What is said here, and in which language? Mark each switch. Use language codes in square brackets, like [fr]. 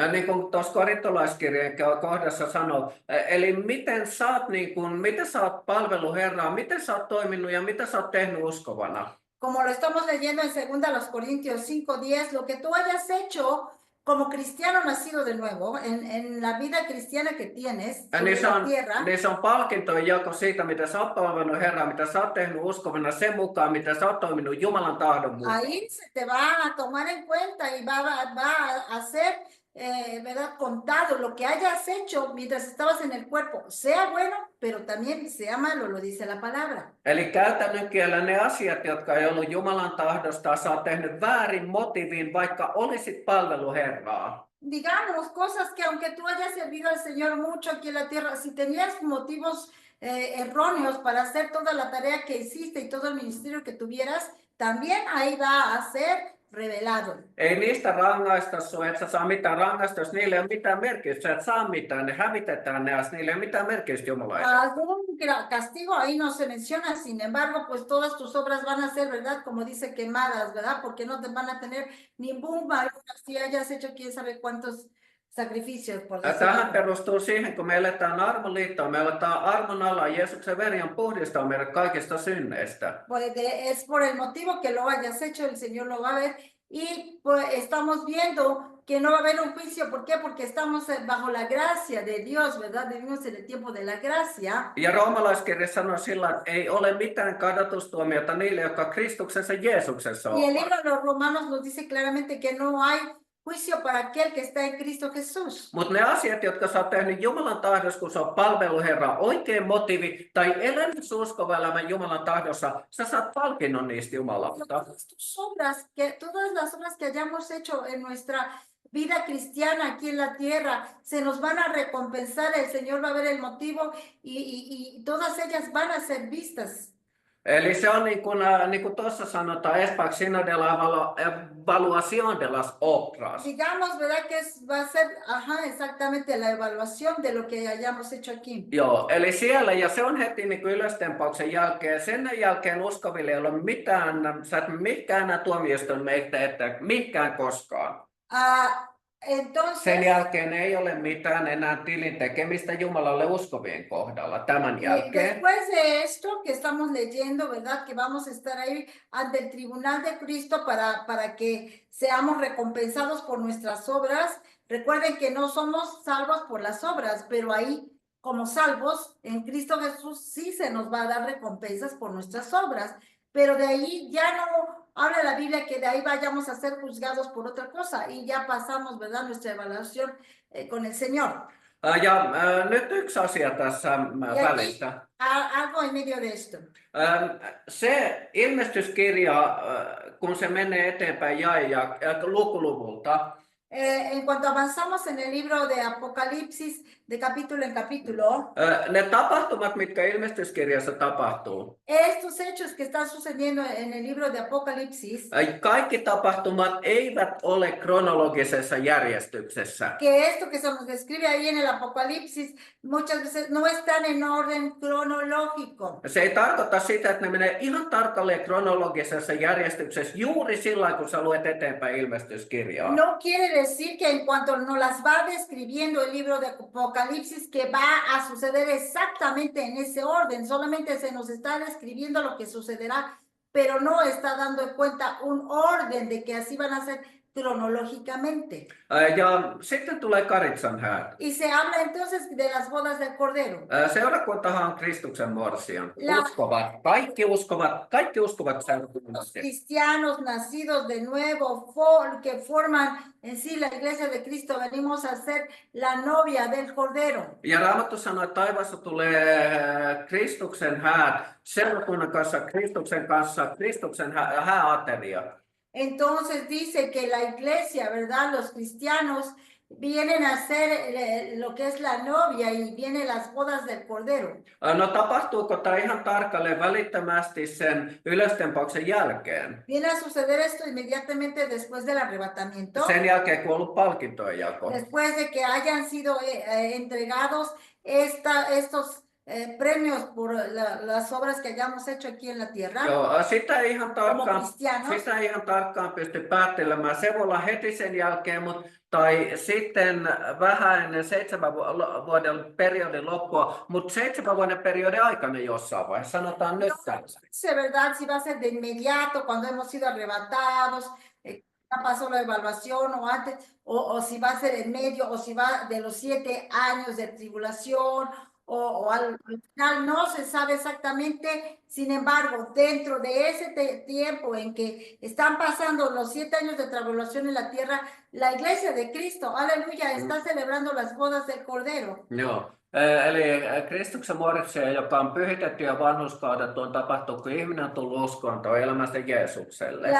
[fi] Niin kuin tuossa korintolaiskirjeen kohdassa sanoo, eli miten sä oot palvellut Herraa, miten sä oot toiminut ja mitä sä oot tehnyt uskovana. [es] Como lo estamos leyendo en 2 Corintios 5:10, lo que tú hayas hecho como cristiano nacido de nuevo, en la vida cristiana que tienes sobre la tierra. [fi] Niin se on palkintojen jako siitä, mitä sä oot palvellut Herraa, mitä sä oot tehnyt uskovana sen mukaan, mitä sä oot toiminut Jumalan tahdon mukaan. [es] Ahí se te va a tomar en cuenta y va a ser, ¿verdad? Contado lo que hayas hecho mientras estabas en el cuerpo, sea bueno, pero también sea malo, lo dice la palabra. [fi] Eli käytännön kielellä ne asiat, jotka ei ollut Jumalan tahdosta, sä oot tehnyt väärin motiivin, vaikka olisit palvellut Herraa. [es] Digamos, cosas que aunque tú hayas servido al Señor mucho aquí en la tierra, si tenías motivos erróneos para hacer toda la tarea que hiciste y todo el ministerio que tuvieras, también ahí va a ser revelado. [fi] Ei niistä rangaista sua, et sä saa mitään rangaistusta, niille ei ole mitään merkitystä, sä et saa mitään, ne hävitetään ne, niille ei ole mitään merkitystä Jumalalle. [es] Algún castigo ahí no se menciona, sin embargo, pues todas tus obras van a ser, ¿verdad? Como dice, quemadas, ¿verdad? Porque no te van a tener ningún valor si hayas hecho quién sabe cuántos sacrificios, por decirlo. [fi] Tähän perustuu siihen, kun me eletään armoliittoa, me eletään armon alla, Jeesuksen veri on puhdistaa meidät kaikista synneistä. [es] Es por el motivo que lo hayas hecho, el Señor lo va a ver, y pues estamos viendo que no va a haber un juicio. ¿Por qué? Porque estamos bajo la gracia de Dios, ¿verdad? Vivimos en el tiempo de la gracia. [fi] Ja roomalaiskirja sanoo sillä, että ei ole mitään kadotustuomiota niille, jotka Kristuksensa Jeesuksessa [es] Y el [fi] ovat. [es] libro de los Romanos nos dice claramente que no hay juicio para aquel que está en Cristo Jesús. [fi] Mutta ne asiat, jotka sä oot tehnyt Jumalan tahdossa, kun sä oot palvellut Herraa, oikein motiivi tai elänyt uskova elämän Jumalan tahdossa, sä saat palkinnon niistä Jumalalta. [es] Todas las obras que hayamos hecho en nuestra vida cristiana aquí en la tierra, se nos van a recompensar, el Señor va a ver el motivo y todas ellas van a ser vistas. [fi] Eli se on niin kuin tuossa sanotaan, Espaksina [es] de la evaluación de las obras. Digamos, ¿verdad? Que va a ser, exactamente la evaluación de lo que hayamos hecho aquí. [fi] Joo, eli siellä, ja se on heti niin kuin ylöstempauksen jälkeen. Sen jälkeen uskoville ei ole mitään, sä et mikään tuomioistuin meitä, että mikään koskaan. [es] Entonces, [fi] Sen jälkeen ei ole mitään enää tilin tekemistä Jumalalle uskovien kohdalla tämän jälkeen. [es] Después de esto que estamos leyendo, ¿verdad? Que vamos a estar ahí ante el tribunal de Cristo para que seamos recompensados por nuestras obras. Recuerden que no somos salvos por las obras, pero ahí como salvos en Cristo Jesús sí se nos va a dar recompensas por nuestras obras. Pero de ahí ya no habla la Biblia que de ahí vayamos a ser juzgados por otra cosa y ya pasamos, ¿verdad? Nuestra evaluación con el Señor. [fi] Ja nyt yksi asia tässä välissä. [es] Algo en medio de esto. [fi] Se ilmestyskirja, kun se menee eteenpäin ja lukuluvulta, [es] En cuanto avanzamos en el libro de Apocalipsis, de capítulo en capítulo, [fi] ne tapahtumat, mitkä ilmestyskirjassa tapahtuu, [es] estos hechos que están sucediendo en el libro de Apocalipsis, [fi] kaikki tapahtumat eivät ole kronologisessa järjestyksessä. [es] que esto que se nos describe ahí en el Apocalipsis, muchas veces no están en orden cronológico. [fi] Se ei tarkoita sitä, että ne menee ihan tarkalleen kronologisessa järjestyksessä juuri sillä kun sä luet eteenpäin ilmestyskirjaa. [es] No quiere decir que en cuanto nos las va describiendo el libro de Apocalipsis, que va a suceder exactamente en ese orden, solamente se nos está describiendo lo que sucederá, pero no está dando en cuenta un orden de que así van a ser cronológicamente. [fi] Ja sitten tulee Karitsan häät. [es] Y se habla entonces de las bodas del Cordero. [fi] Seurakuntahan on Kristuksen morsian. [es] La- [fi] Kaikki uskovat [es] Los [fi] seurakunnassa. [es] cristianos nacidos de nuevo, que forman en sí la iglesia de Cristo, venimos a ser la novia del Cordero. [fi] Ja Raamattu sanoo, että taivaassa tulee Kristuksen häät seurakunnan kanssa, Kristuksen hääateria. [es] Entonces dice que la iglesia, ¿verdad? Los cristianos vienen a ser lo que es la novia y vienen las bodas del Cordero. [fi] No tapahtuuko tämä ihan tarkalleen välittömästi sen ylöstempauksen jälkeen? [es] Viene a suceder esto inmediatamente después del arrebatamiento, [fi] Sen jälkeen, kun on ollut palkintojen jako. [es] después de que hayan sido entregados estos premios por las obras que hayamos hecho aquí en la tierra. [fi] Joo, sitä ei ihan [es] cristianos. [fi] tarkkaan pysty päättelemään. Se voi olla heti sen jälkeen, tai sitten vähän ennen 7 vuoden periodin loppua, mutta 7 vuoden periodin aikana jossain vaiheessa, sanotaan nyt tällaista. [es] Es verdad, si va a ser de inmediato, cuando hemos sido arrebatados, ya pasó la evaluación o antes, o si va a ser en medio, o si va de los 7 años de tribulación, o al final no se sabe exactamente. Sin embargo, dentro de ese tiempo en que están pasando los 7 años de tribulación en la tierra, la iglesia de Cristo, aleluya, está celebrando las bodas del Cordero. [fi] Joo. Eli Kristuksen morsian, joka on pyhitetty ja vanhurskaudettu, on tapahtunut, kun ihminen on tullut uskoon tai elämästä Jeesukselle.